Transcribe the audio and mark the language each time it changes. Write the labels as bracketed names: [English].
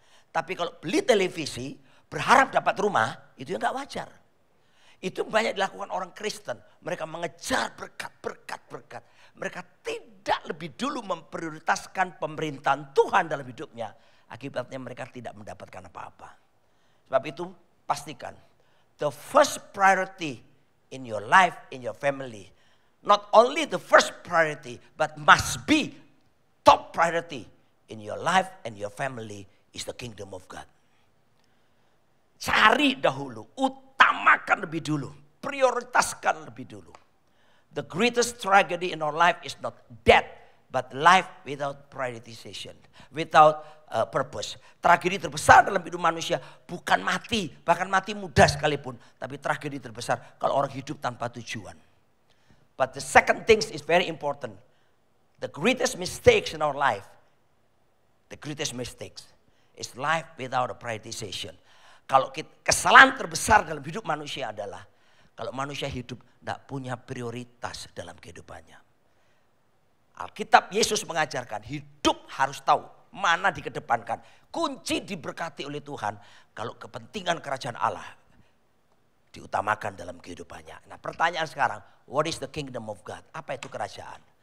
[Indonesian] Tapi kalau beli televisi, berharap dapat rumah, itu ya nggak wajar. Itu banyak dilakukan orang Kristen. Mereka mengejar berkat. Mereka tidak lebih dulu memprioritaskan pemerintahan Tuhan dalam hidupnya. Akibatnya mereka tidak mendapatkan apa-apa. Sebab itu pastikan. [English] The first priority in your life, in your family. Not only the first priority, but must be top priority in your life and your family is the kingdom of God. [Indonesian] Cari dahulu, utamakan lebih dulu, prioritaskan lebih dulu. [English] The greatest tragedy in our life is not death, but life without prioritization, without purpose. [Indonesian] Tragedi terbesar dalam hidup manusia bukan mati, bahkan mati muda sekalipun, tapi tragedi terbesar kalau orang hidup tanpa tujuan. [English] But the second thing is very important. The greatest mistakes in our life, the greatest mistakes is life without a prioritization. [Indonesian] Kalau kesalahan terbesar dalam hidup manusia adalah kalau manusia hidup tidak punya prioritas dalam kehidupannya. Alkitab Yesus mengajarkan hidup harus tahu mana dikedepankan. Kunci diberkati oleh Tuhan kalau kepentingan kerajaan Allah diutamakan dalam kehidupannya. Nah pertanyaan sekarang, [English] what is the kingdom of God? [Indonesian] Apa itu kerajaan?